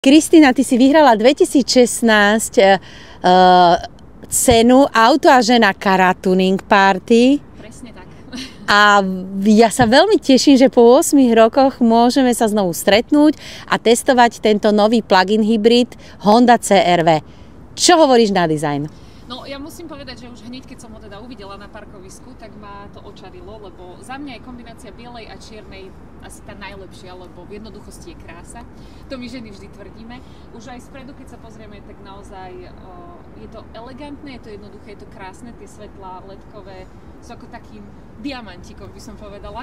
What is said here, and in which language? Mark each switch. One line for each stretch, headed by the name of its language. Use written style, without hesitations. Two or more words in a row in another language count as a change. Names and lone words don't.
Slovak: Kristína, ty si vyhrala 2016 cenu Auto a žena Car Tuning Party. Presne tak. A ja sa veľmi teším, že po 8 rokoch môžeme sa znovu stretnúť a testovať tento nový plug-in hybrid Honda CR-V. Čo hovoríš na dizajn? No ja musím povedať, že už hneď keď som ho teda uvidela na parkovisku, tak ma to očarilo, lebo za mňa je kombinácia bielej a čiernej asi tá najlepšia, lebo v jednoduchosti je krása. To my ženy vždy tvrdíme. Už aj spredu, keď sa pozrieme, tak naozaj je to elegantné, je to jednoduché, je to krásne, tie svetlá ledkové sú ako takým diamantíkom, by som povedala.